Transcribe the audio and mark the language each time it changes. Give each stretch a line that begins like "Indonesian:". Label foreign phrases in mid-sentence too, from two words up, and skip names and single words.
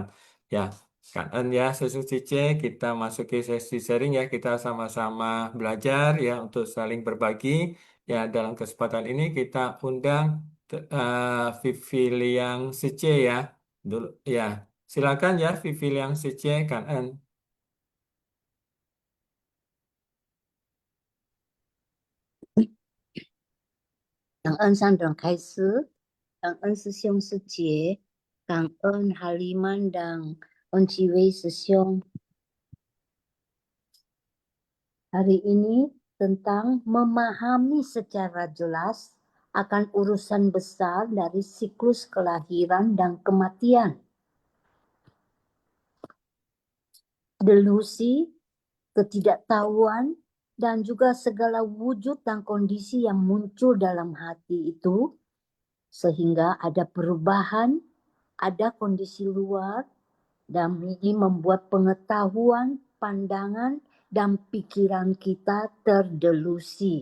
Indonesian: Ya, Kan ya, sesi C, kita masuki sesi sharing ya, kita sama-sama belajar ya untuk saling berbagi. Ya, dalam kesempatan ini kita undang Vivi Liang Sice ya. Dulu ya. Silakan ya Vivi Liang Sice Kan.
Chinese: 感恩上等开始，感恩师兄师姐，感恩
Indonesian: Haliman dan Onciwi 师兄。Hari ini tentang memahami secara jelas akan urusan besar dari siklus kelahiran dan kematian. Delusi, ketidaktahuan, dan juga segala wujud dan kondisi yang muncul dalam hati itu, sehingga ada perubahan, ada kondisi luar, dan ini membuat pengetahuan, pandangan, dan pikiran kita terdelusi.